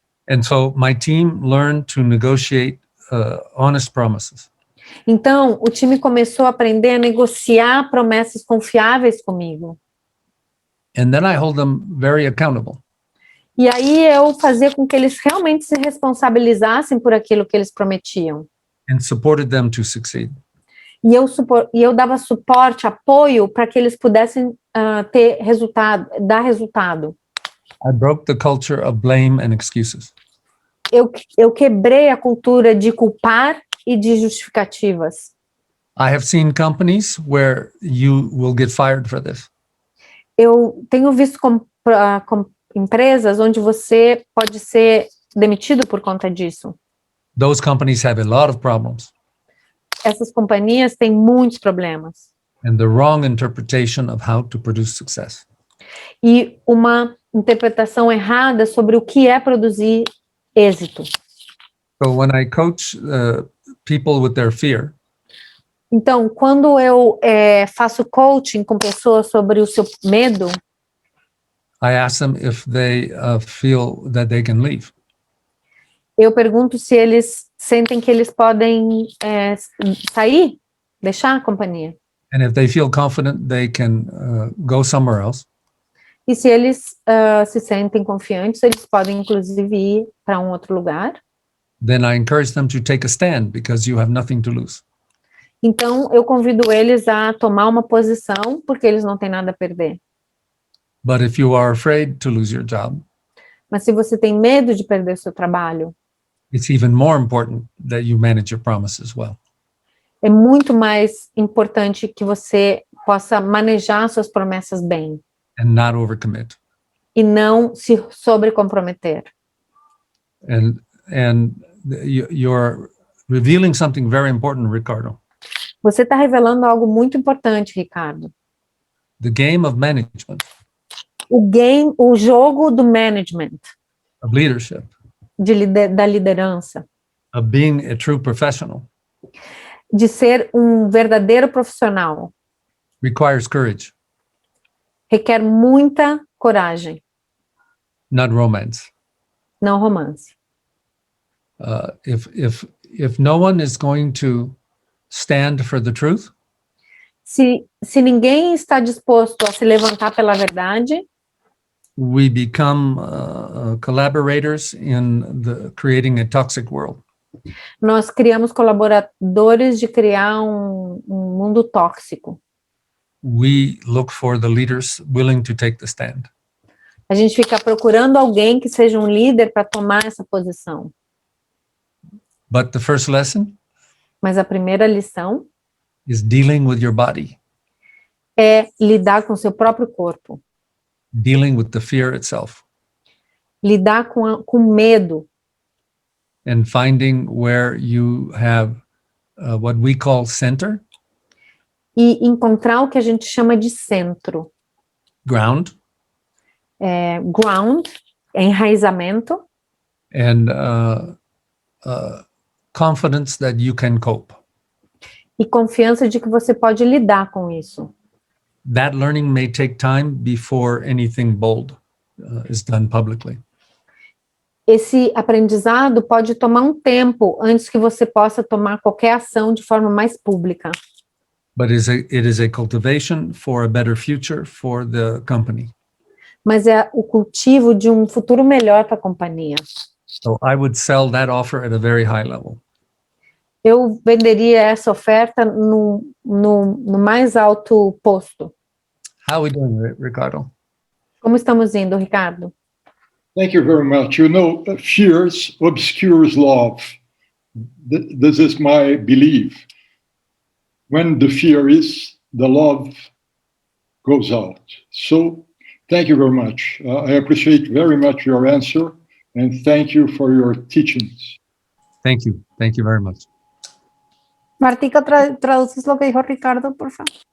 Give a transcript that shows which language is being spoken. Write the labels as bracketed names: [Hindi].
[English] And so my team learned to negotiate honest promises. [Portuguese] Então, o time começou a aprender a negociar promessas confiáveis comigo. [English] And then I hold them very accountable. [Portuguese] E aí eu fazia com que eles realmente se responsabilizassem por aquilo que eles prometiam. [English] And supported them to succeed. [Portuguese] E eu dava suporte, apoio para que eles pudessem ter resultado, dar resultado. [English] I broke the culture of blame and excuses. [Portuguese] Eu quebrei a cultura de culpar e de justificativas. [English] I have seen companies where you will get fired for this. [Portuguese] Eu tenho visto com empresas onde você pode ser demitido por conta disso. [English] Those companies have a lot of problems [Portuguese] Essas companhias têm muitos problemas. [English] and the wrong interpretation of how to produce success. [Portuguese] E uma interpretação errada sobre o que é produzir êxito. [English] So when I coach people with their fear, [Portuguese] Então, quando eu faço coaching com pessoas sobre o seu medo, [English] I ask them if they feel that they can leave. [Portuguese] eu pergunto se eles sentem que eles podem sair, deixar a companhia. [English] And if they feel confident they can go somewhere else, [Portuguese] E se eles se sentem confiantes, eles podem inclusive ir para um outro lugar. [English] then I encourage them to take a stand because you have nothing to lose. [Portuguese] Então, eu convido eles a tomar uma posição, porque eles não têm nada a perder. [English] But if you are afraid to lose your job, [Portuguese] Mas se você tem medo de perder seu trabalho, [English] it's even more important that you manage your promises well. [Portuguese] é muito mais importante que você possa manejar suas promessas bem [English] And not overcommit. [Portuguese] e não se sobrecomprometer. [English] And you're revealing something very important, Ricardo. [Portuguese] Você está revelando algo muito importante, Ricardo. [English] The game of management, [Portuguese] O jogo do management, [English] of leadership, [Portuguese] da liderança, [English] of being a true professional [Portuguese] de ser um verdadeiro profissional, [English] requires courage, [Portuguese] requer muita coragem, [English] not romance. [Portuguese] não romance. [English] If no one is going to stand for the truth, [Portuguese] Se ninguém está disposto a se levantar pela verdade, [English] we become collaborators in creating a toxic world. [Portuguese] nós criamos colaboradores de criar um mundo tóxico. [English] We look for the leaders willing to take the stand. [Portuguese] A gente fica procurando alguém que seja um líder para tomar essa posição. [English] But the first lesson [Portuguese] Mas a primeira lição [English] is dealing with your body, [Portuguese] é lidar com seu próprio corpo, [English] dealing with the fear itself, [Portuguese] lidar com medo [English] and finding where you have what we call center, [Portuguese] e encontrar o que a gente chama de centro. [English] ground, [Portuguese] Ground, enraizamento, [English] and confidence that you can cope. [Portuguese] e confiança de que você pode lidar com isso. [English] That learning may take time before anything bold is done publicly. [Portuguese] Esse aprendizado pode tomar um tempo antes que você possa tomar qualquer ação de forma mais pública. [English] But it is a cultivation for a better future for the company. [Portuguese] Mas é o cultivo de um futuro melhor para a companhia. [English] So I would sell that offer at a very high level. [Portuguese] Eu venderia essa oferta no mais alto posto. [English] How are we doing, Ricardo? [Portuguese] Como estamos indo, Ricardo? [English] Thank you very much. You know, fear obscures love. This is my belief. When the fear is, the love goes out. So, thank you very much. I appreciate very much your answer, and thank you for your teachings. Thank you. Thank you very much. [Spanish] Martica, traduces lo que dijo Ricardo, por favor.